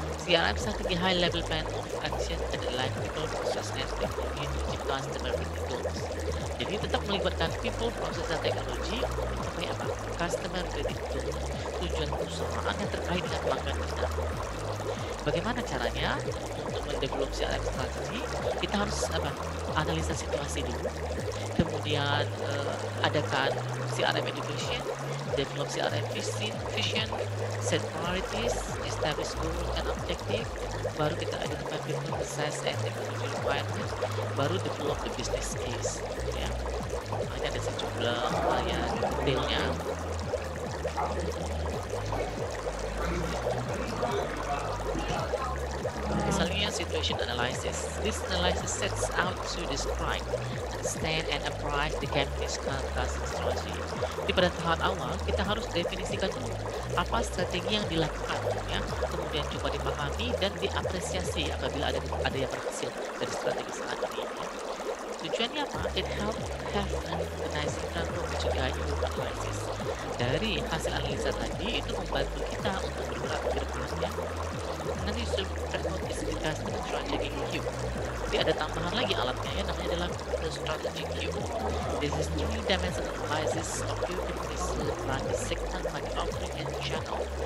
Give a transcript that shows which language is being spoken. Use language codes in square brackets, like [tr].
[en] CRM strategy high level plan of action that align people, process, and technology to achieve customer goals. [id] Jadi tetap melibatkan people, proses, dan teknologi untuk mencapai apa? Customer goals, tujuan perusahaan yang terkait dengan pelanggan kita. Bagaimana caranya untuk mendevelop CRM strategi? Kita harus apa? Analisa situasi dulu, kemudian adakan [en] CRM education, develop CRM vision, set priorities, establish goal and objective, [id] baru kita [en] identify people, process, and technology requirement, baru develop the business case. [id] Ya, hanya ada sejumlah ya detailnya. Misalnya situation analysis. [en] This analysis sets out to describe, understand, and apply the company's current customer strategy. [id] Di pada tahap awal kita harus definisikan dulu apa strategi yang dilakukan, ya. Kemudian coba dipahami dan diapresiasi apabila ada yang berhasil dari strategi saat ini. Ya. Tujuannya apa? [en] It help have an organizing framework to guide your analysis. [id] Dari hasil analisa tadi itu membantu kita untuk bergerak ke depannya. Nanti [en] framework is the customer strategy cube. [id] Jadi ada tambahan lagi alatnya ya, namanya adalah [en] the strategy cube. This is three-dimensional analysis of your company's market segment, market offering, and channel.